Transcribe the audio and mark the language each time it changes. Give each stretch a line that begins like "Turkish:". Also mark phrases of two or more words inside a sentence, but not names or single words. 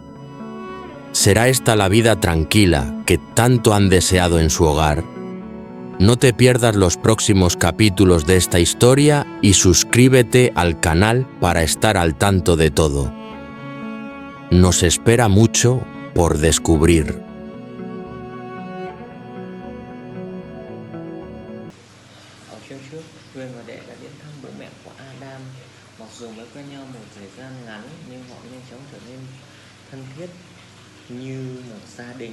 Spanish: ¿Será esta la vida tranquila que tanto han deseado en su hogar? No te pierdas los próximos capítulos de esta historia y suscríbete al canal para estar al tanto de todo. Nos espera mucho por descubrir.
Vietnamese: Ở chương trước, Huyền và Đệ đã đến thăm bố mẹ của Adam. Mặc dù mới quen nhau một thời gian ngắn, nhưng họ nhanh chóng trở nên thân thiết như một gia đình.